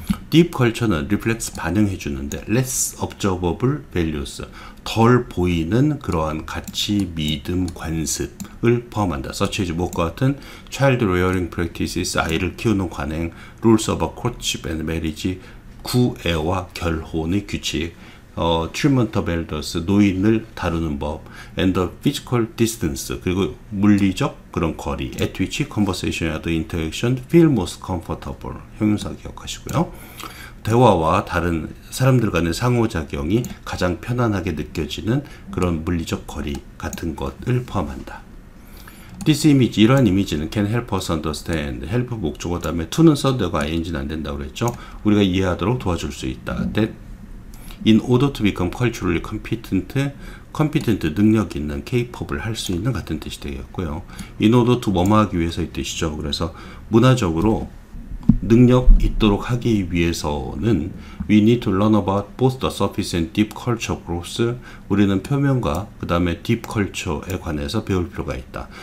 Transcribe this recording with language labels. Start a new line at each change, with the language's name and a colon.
Korean: deep culture는
English: reflects,
Korean: 반영해 주는데
English: less observable values,
Korean: 덜 보이는 그러한 가치, 믿음, 관습을 포함한다.
English: such as
Korean: 무엇과 같은
English: child rearing practices,
Korean: 아이를 키우는 관행,
English: rules of courtship and marriage,
Korean: 구애와 결혼의 규칙,
English: treatment of elders,
Korean: 노인을 다루는 법,
English: and the physical distance,
Korean: 그리고 물리적 그런 거리,
English: at which conversation and interaction feel most comfortable,
Korean: 형용사 기억하시고요. 대화와 다른 사람들 간의 상호작용이 가장 편안하게 느껴지는 그런 물리적 거리 같은 것을 포함한다.
English: This image,
Korean: 이러한 이미지는
English: can help us understand,
Korean: help 목적어 다음에 to는 써도 되고 ing는 안 된다고 그랬죠. 우리가 이해하도록 도와줄 수 있다.
English: That in order to become culturally competent,
Korean: 능력 있는, capable, 할 수 있는 같은 뜻이 되겠고요.
English: in order to
Korean: 뭐뭐 하기 위해서의 뜻이죠. 그래서 문화적으로 능력 있도록 하기 위해서는
English: we need to learn about both the surface and deep culture growth.
Korean: 우리는 표면과 그 다음에 deep culture에 관해서 배울 필요가 있다.